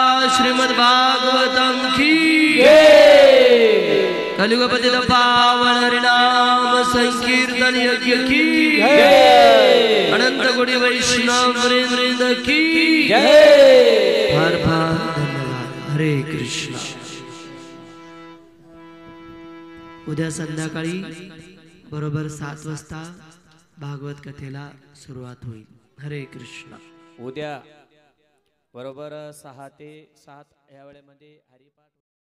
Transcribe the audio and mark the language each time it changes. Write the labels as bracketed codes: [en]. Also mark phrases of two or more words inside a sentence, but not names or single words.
[hi] श्रीमद् भागवतम की कलियुगपति पावन हरिनाम संकीर्तन यज्ञ की अनंत कोटि वैष्णव वृंद की हर भाग धन्यवाद। [mr] हरे कृष्ण। उद्या संध्याकाळी बरोबर 7 वाजता भागवत कथेला सुरुवात होईल। हरे कृष्ण। उद्या बरोबर 6 ते 7 या वेळेमध्ये हरिपाठ